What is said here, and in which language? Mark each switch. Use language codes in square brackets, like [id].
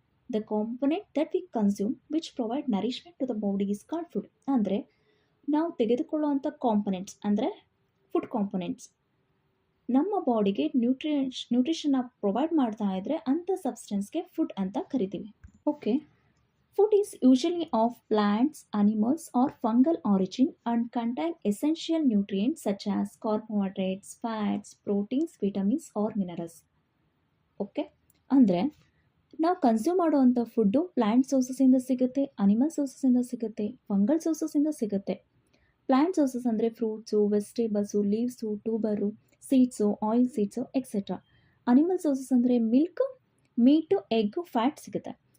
[en] The component that we consume which provide nourishment to the body is called food. [kn] ಅಂದರೆ ನಾವು ತೆಗೆದುಕೊಳ್ಳುವಂಥ components ಅಂದರೆ food components ನಮ್ಮ ಬಾಡಿಗೆ ನ್ಯೂಟ್ರಿಷನ್ನ provide ಮಾಡ್ತಾ ಇದ್ದರೆ ಅಂಥ ಸಬ್ಸ್ಟೆನ್ಸ್ಗೆ ಫುಡ್ ಅಂತ ಕರಿತೀವಿ. [en] Okay, food is usually of plants, animals, or fungal origin and contain essential nutrients such as carbohydrates, fats, proteins, vitamins, or minerals. [kn] Okay, ಅಂದರೆ ನಾವು ಕನ್ಸ್ಯೂಮ್ ಮಾಡುವಂಥ ಫುಡ್ಡು ಪ್ಲ್ಯಾಂಟ್ ಸೋರ್ಸಸ್ಸಿಂದ ಸಿಗುತ್ತೆ, ಅನಿಮಲ್ ಸೋರ್ಸಸ್ಸಿಂದ ಸಿಗುತ್ತೆ, ಫಂಗಲ್ ಸೋರ್ಸಸ್ಸಿಂದ ಸಿಗುತ್ತೆ. ಪ್ಲ್ಯಾಂಟ್ ಸೋರ್ಸಸ್ ಅಂದರೆ fruits, vegetables, leaves, ಟ್ಯೂಬರು, seeds, oil seeds etcetera. Animal sources ಅಂದರೆ milk, meet, egg, fat ಸಿಗುತ್ತೆ.